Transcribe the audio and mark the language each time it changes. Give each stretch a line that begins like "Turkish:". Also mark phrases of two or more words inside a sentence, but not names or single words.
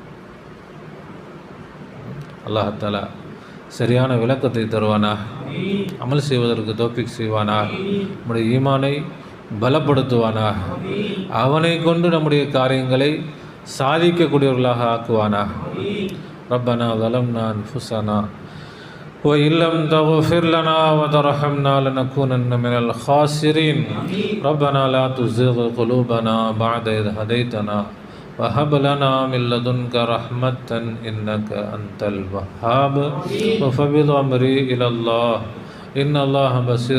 Tamil: அல்லாஹ் தஆலா சரியான விளக்கத்தை தருவானா, அமல் செய்வதற்கு தௌஃபீக் செய்வானா, நம்முடைய ஈமானை பலப்படுத்துவானா, அவனை கொண்டு நம்முடைய காரியங்களை சாதிக்கக்கூடியவர்களாக ஆக்குவானா.
Arabic: ربنا ظلمنا أنفسنا وإن لم تغفر لنا وترحمنا لنكونن من الخاسرين ربنا لا تزغ قلوبنا بعد إذ هديتنا وهب لنا من لدنك رحمة إنك أنت الوهاب وفوض أمري إلى الله إن الله بصير